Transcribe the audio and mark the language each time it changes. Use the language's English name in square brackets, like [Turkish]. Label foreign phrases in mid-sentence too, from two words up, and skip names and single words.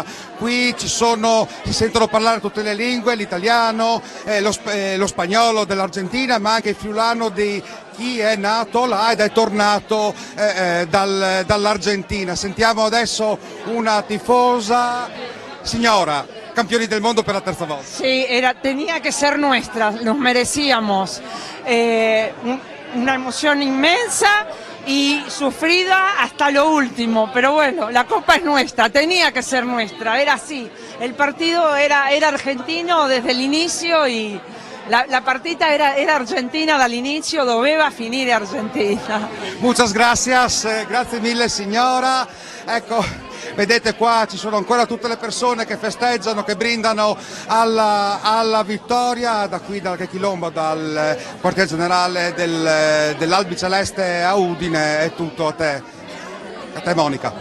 [Italian] Qui si sentono parlare tutte le lingue, l'italiano, lo spagnolo dell'Argentina, ma anche il friulano di chi è nato là ed è tornato dall'Argentina. Sentiamo adesso una tifosa, signora, campioni del mundo per la terza volta. [Spanish] Sí, tenía que ser nuestra, nos merecíamos. Una emoción inmensa y sufrida hasta lo último, pero bueno, la copa es nuestra, tenía que ser nuestra, era así. El partido era argentino desde el inicio y [Italian] la partita era argentina dall'inizio, doveva finire Argentina. [Spanish] Muchas gracias, [Italian] grazie mille signora. Ecco, vedete qua ci sono ancora tutte le persone che festeggiano, che brindano alla vittoria. Da qui dal Quechilombo, dal quartier generale dell'Albiceleste a Udine, è tutto a te Monica.